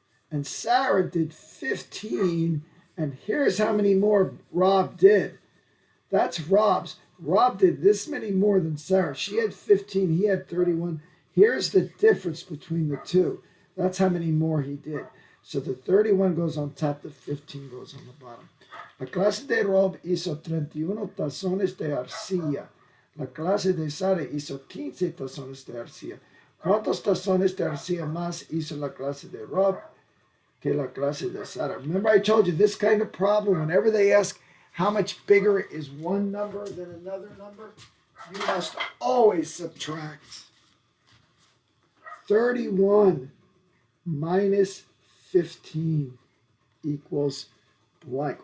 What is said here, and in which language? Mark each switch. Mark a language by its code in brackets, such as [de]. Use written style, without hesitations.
[en] And Sarah did 15. And here's how many more Rob did. That's Rob's. Rob did this many more than Sarah. She had 15. He had 31. Here's the difference between the two. That's how many more he did. So the 31 goes on top. The 15 goes on the bottom. [es] La clase de Rob hizo 31 tazones de arcilla. La clase de Sara hizo 15 tazones de arcilla. ¿Cuántos tazones de arcilla más hizo la clase de Rob que la clase de Sara? [en] Remember I told you this kind of problem, whenever they ask how much bigger is one number than another number, you must always subtract. 31 minus 15 equals blank.